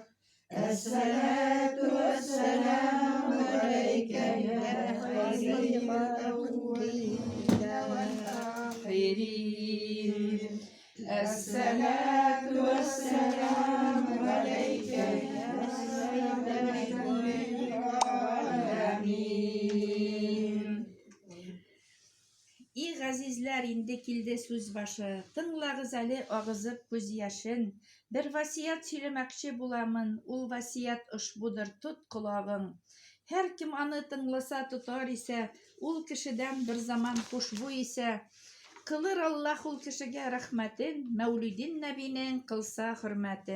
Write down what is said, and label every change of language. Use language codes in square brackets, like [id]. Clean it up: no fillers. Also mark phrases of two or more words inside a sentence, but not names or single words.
[ar] الصلاة والسلام عليك يا خير الأولين والآخرين. الصلاة والسلام عليك يا سيد العالمين. [tt] И ғазизләр, инде килде сүз башы. Тыңлагыз әле агызып күз яшен. Бер васият сөйләмәкче буламын. Ул васият ошбудыр, тот колагың. Һәр кем аны тыңласа тотар исә, ул кешедән бер заман хушбуй исә, кылыр Аллаһ ул кешегә рәхмәтен, Мәүлидин нәбинең кылса хөрмәтен.